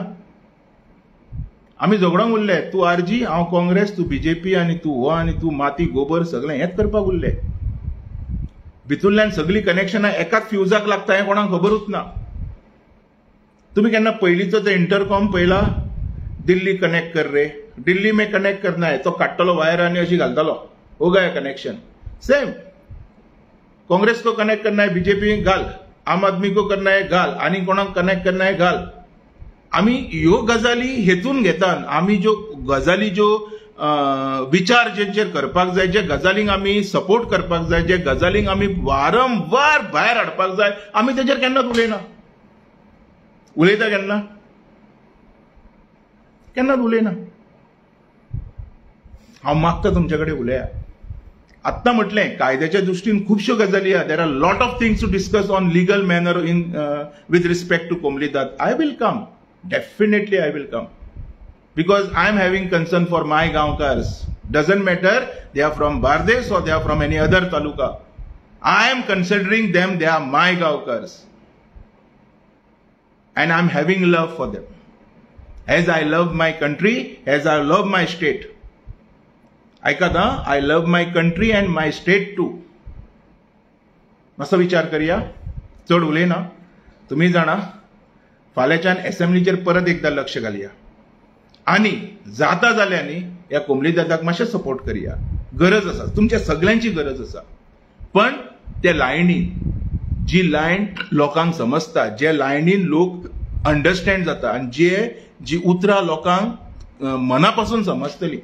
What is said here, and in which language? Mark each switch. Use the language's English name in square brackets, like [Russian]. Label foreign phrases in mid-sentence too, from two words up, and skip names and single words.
[Konkani] आमी झगडोंक उरले, तूं आरजी, हांव काँग्रेस, तूं बीजेपी, आनी तूं हो आनी तूं माती गोबर, सगळें हेंच करपाक उरले. भितूरल्यान सगळीं कनेक्शनां एकाच फ्युजाक लागता हें कोणाक खबरूच ना. तुम्ही केन्ना पयलींचो जो इंटरकॉम पळयला, [Hindi] दिल्ली कनेक्ट कर रे, दिल्ली में कनेक्ट करना है, [Konkani] तो काडटलो वायर आनी अशी घालतालो, [Hindi] हो गया कनेक्शन. सेम, कांग्रेस को कनेक्ट करना है, बीजेपी घाल, आम आदमी को करना है घाल, [Konkani] आनी कोणाक [Hindi] कनेक्ट करना है घाल. [Konkani] आमी ह्यो गजाली हेतून घेतात, आमी ज्यो गजाली ज्यो विचार जेंचेर करपाक जाय, जे गजालींक आमी सपोर्ट करपाक जाय, जे गजालींक आमी वारंवार भायर हाडपाक जाय, आमी तेजेर केन्नाच उलयना. उलयता केन्नाच उलयना. हांव मागता तुमचे कडेन उलया. आत्तां म्हटलें, कायद्याच्या दृश्टीन खुबश्यो गजाली आहा. [English] there are lot of things to discuss on legal manner in with respect to कोमलीदाद. I will come, definitely I will come, because I am having concern for my Gaonkars. Doesn't matter they are from Bardes or they are from any other taluka. I am considering them, they are my Gaonkars. And I am having love for them. As I love my country, as I love my state. Aikada, I love my country and my state too. [Konkani] मातसो विचार करूया, चड उलयना. तुम्ही जाणा, फाल्यांच्यान असेंब्लीचेर परत एकदा लक्ष घालया. आणि जाता जाल्यानी ह्या कोमलीदादाक मातशें सपोर्ट करूया. गरज आसा, तुमच्या सगळ्यांची गरज आसा. पण त्या लायनीन, जी लायन लोकांक समजता, जे लायनीन लोक अंडरस्टँड जाता, आनी जी उतरां लोकांक मनापासून समजतली.